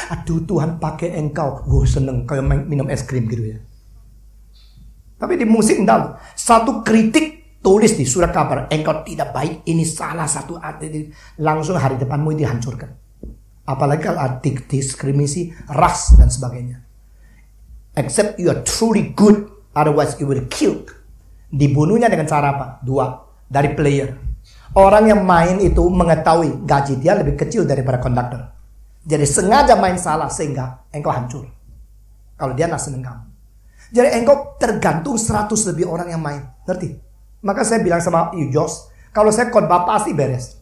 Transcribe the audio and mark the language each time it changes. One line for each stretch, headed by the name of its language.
Indonesian: Aduh, Tuhan pakai engkau. Seneng kayak minum es krim gitu ya. Tapi di musik enggak. Satu kritik tulis di surat kabar, engkau tidak baik, ini salah satu arti, langsung hari depanmu itu dihancurkan. Apalagi kalau diskriminasi, ras dan sebagainya.
English: Except you are truly good, otherwise you will killed.
Indonesian: Dibunuhnya dengan cara apa? 2, dari player. Orang yang main itu mengetahui gaji dia lebih kecil daripada konduktor. Jadi sengaja main salah sehingga engkau hancur. Kalau dia nak seneng kamu. Jadi engkau tergantung 100 lebih orang yang main. Ngerti? Maka saya bilang sama you, Jos, kalau saya khotbah pasti beres.